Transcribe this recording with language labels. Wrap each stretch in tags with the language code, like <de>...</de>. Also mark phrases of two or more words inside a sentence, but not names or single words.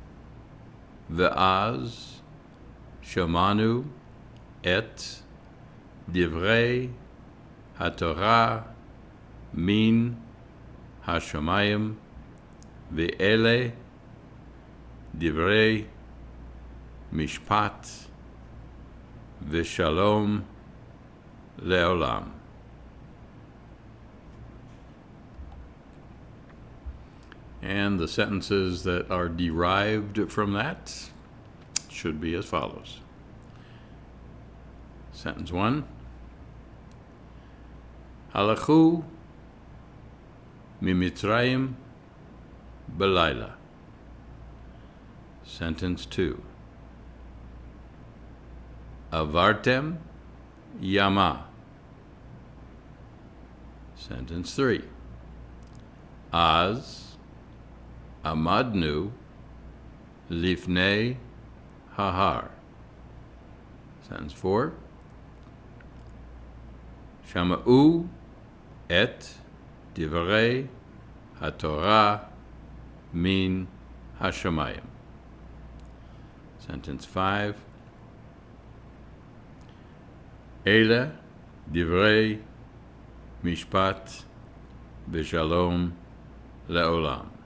<he>ואז שמענו את דברי התורה מן השמים ואלה דברי משפט ושלום לעולם.</he> <en>And the sentences that are derived from that should be as follows. Sentence 1.</en> <he>הלכו ממצרים בלילה. Sentence 2. עברתם ימה. Sentence 3. אז עמדנו לפני ההר. Sentence 4. שמעו את דברי התורה מן השמים.</he> <en>Sentence 5.</en> <he>אלה דברי משפט ושלום לעולם.</he>